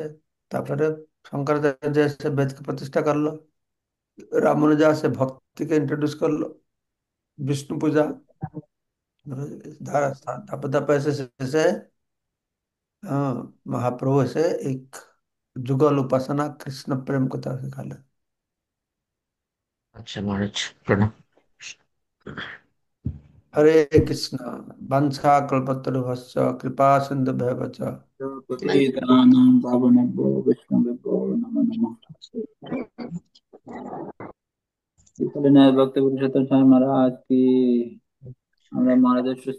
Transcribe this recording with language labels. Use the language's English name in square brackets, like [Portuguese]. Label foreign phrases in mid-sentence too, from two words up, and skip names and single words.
[Bangla] তারপরে শঙ্করাচার্য এসে বেদকে প্রতিষ্ঠা করলো, রামানুজা এসে ভক্তিকে ইন্ট্রোডিউস করলো, বিষ্ণু পূজা, ধাপে ধাপে এসে শেষে মহাপ্রভু এসে एक যুগল উপাসনা কৃষ্ণ প্রেম কথা শেখালেন। আচ্ছা মহারাজ, প্রণাম। হরে কৃষ্ণ। [Sanskrit] वाञ्छा कल्पतरुभ्यश्च कृपा सिन्धुभ्येव च पतितानां पावनेभ्यो वैष्णवेभ्यो नमो नमः। [Hindi] इसलिए नए भक्त पुरुषोत्तम स्वामी महाराज की, [Bangla] আমরা মহারাজের